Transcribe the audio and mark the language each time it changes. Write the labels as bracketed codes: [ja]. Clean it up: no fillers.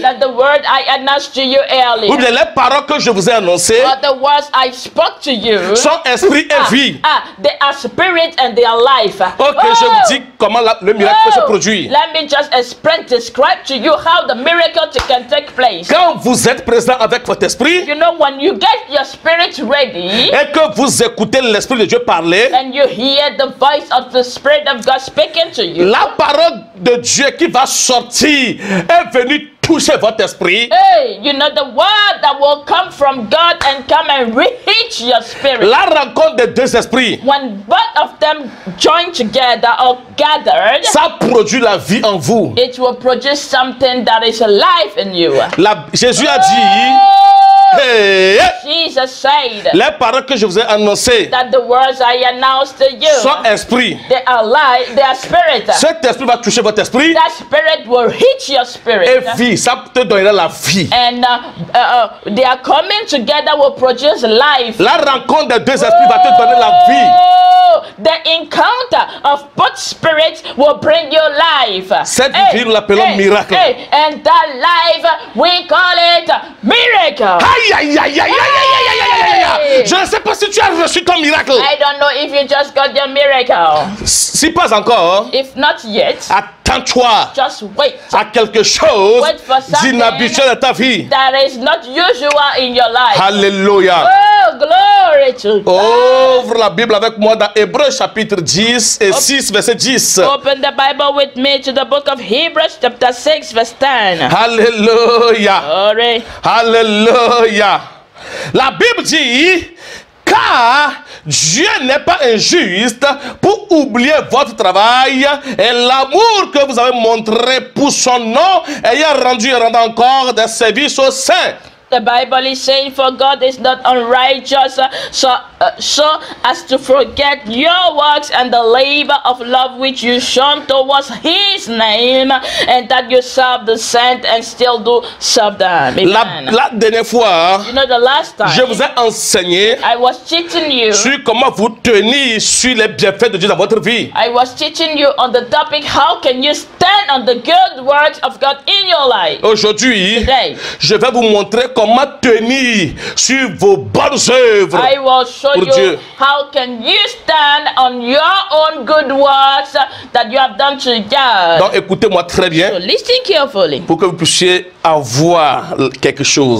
[en] that the word I announced to you earlier, [fr] ou bien les paroles que je vous ai annoncées, [en] or the words I spoke to you, [fr] sont esprit et vie. [en] they are spirit and they are life. [fr] Ok, je vous dis comment le miracle peut se produire. [en] Let me just describe to you how the miracle can take place. [fr] Quand vous êtes présent avec votre esprit [en] You know, when you get your spirit ready [fr] et que vous écoutez l'esprit de Dieu parler, [en] and you hear the voice of the Spirit of God speaking to you, [fr] la parole de Dieu qui va sortir est venue toucher votre esprit. [en] hey, you know, the word that will come from God and come and reach your spirit. [fr] La rencontre des deux esprits, [en] When both of them join together or gathered, [fr] ça produit la vie en vous. [en] it will produce something that is alive in you. [fr] Jésus a dit, [en] Oh, hey, Jesus said [fr] les paroles que je vous ai annoncées [en] that the words I announced to [fr] sont [en] you, [fr] esprit. [en] they are life, they are spirit. [fr] Cet esprit va toucher votre esprit [en] That spirit will hit your [fr] et [en] spirit. [fr] vie. Ça te donnera la vie. [en] And they are coming together will produce life. [fr] La rencontre des deux esprits va te donner la vie. [en] Oh, the encounter of both spirits will bring you life. [fr] Cette vie, nous l'appelons miracle. [en] And that life, we call it miracle. [fr] Aïe, aïe, aïe, aïe, aïe, aïe, aïe, aïe, aïe, aïe. Je ne sais pas si tu as reçu ton miracle. [en] I don't know if you just got your miracle. [fr] Si pas encore, [en] If not yet, [fr] attends-toi [en] just wait. [fr] à quelque chose [en] Wait for something [fr] d'inhabituel dans ta vie. [en] that is not usual in your life. [fr] Alléluia. [en] Oh, glory to God. [fr] Ouvre la Bible avec moi dans Hébreux chapitre 10 et 6 verset 10. [en] Open the Bible with me to the book of Hebrews chapter 6 verse 10. [fr] Alléluia. [en] Glory. [fr] Alléluia. La Bible dit, car Dieu n'est pas injuste pour oublier votre travail et l'amour que vous avez montré pour son nom, ayant rendu et rendant encore des services aux saints. [en] The Bible is saying, for God is not unrighteous, so as to forget your works and the labor of love which you shown towards His name, and that you serve the saint and still do serve them. Amen. [fr] La dernière fois, [en] You know, the last time [fr] je vous ai enseigné [en] I was teaching you, [fr] sur comment vous tenir sur les bienfaits de Dieu dans votre vie. [en] I was teaching you on the topic, how can you stand on the good works of God in your life? [fr] Aujourd'hui, [en] Today, [fr] je vais vous montrer comment tenir sur vos bonnes œuvres. [en] I will show [fr] pour [en] you [fr] Dieu. [en] how can you stand on your own good works that you have done to God. [fr] Donc écoutez-moi très bien [en] So listen carefully [fr] pour que vous puissiez avoir quelque chose.